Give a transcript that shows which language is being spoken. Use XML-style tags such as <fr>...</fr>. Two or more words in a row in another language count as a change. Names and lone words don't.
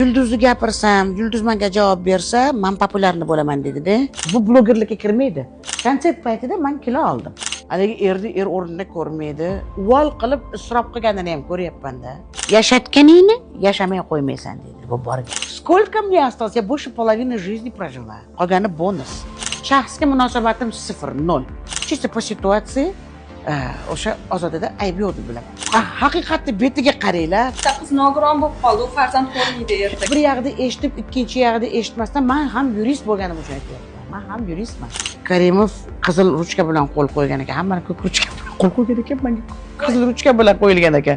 <uz>Yulduzni gapirsam, Yulduz menga javob bersa, men populyarni bo'laman dedi-da. Bu blogerlikka kirmaydi. Konsert paytida men kilo oldim. Haligi er o'rnida ko'rmaydi. Uvol qilib isrof qilganini ham ko'ryapman-da. Yashatganingni yashamay qo'ymaysan dedi. Bu bor.</uz> <ru>Сколько мне осталось? Я больше половины жизни прожила.</ru> <uz>Qolgani bonus. Shaxsga munosabatim 0, 0.</uz> <ru>Чисто по ситуации</ru> <uz>o'sha Ozodada ayb yo'q deb bilaman. Haqiqatni betiga qaranglar. Qiz nogiron bo'lib qoldi, u farzand ko'rmaydi ertaga. Bir yog'ida eshitib, ikkinchi yog'ida eshitmasdan men ham yurist bo'lganim uchun aytyapman. Men ham yuristman. Karimov qizil ruchka bilan qo'l qo'ygan ekan. Hammani ko'k ruchka bilan qo'l qo'ygan ekan, menga qizil ruchka bilan qo'yilgan ekan.</uz>